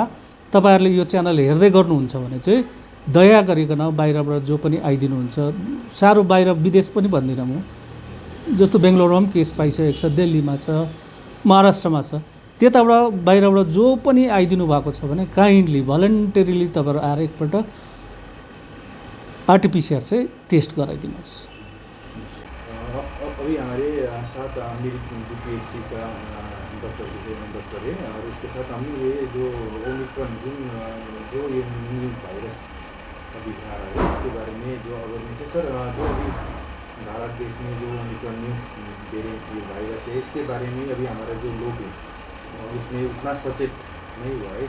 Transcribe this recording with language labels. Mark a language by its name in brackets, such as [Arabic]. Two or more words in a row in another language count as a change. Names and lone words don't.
[Nepali] तपाईँहरूले यो च्यानल हेर्दै गर्नुहुन्छ भने चाहिँ दया गरिकन बाहिरबाट जो पनि आइदिनुहुन्छ, साह्रो बाहिर विदेश पनि भन्दिनँ म, जस्तो बेङ्गलोरमा पनि केस पाइसकेको छ, दिल्लीमा छ, महाराष्ट्रमा छ, त्यताबाट बाहिरबाट जो पनि आइदिनु भएको छ भने [English] kindly voluntarily [Nepali] तपाईँहरू आएर एकपल्ट आरटीपीसीआर चाहिँ टेस्ट गराइदिनुहोस्। [Hindi] अभी हमारे साथ मिरिक बीपीएससी का डॉक्टर है और उसके साथ हम ये जो ओमिक्रॉन जो ये [English] new virus [Hindi] अभी आ रहा है इसके बारे में जो अवेयरनेस है सर, जो अभी भारत देश में जो ओमिक्रॉन [English] new variant [Hindi] ये वायरस है इसके बारे में अभी हमारा जो लोग हैं उसमें उतना सचेत नहीं हुआ है।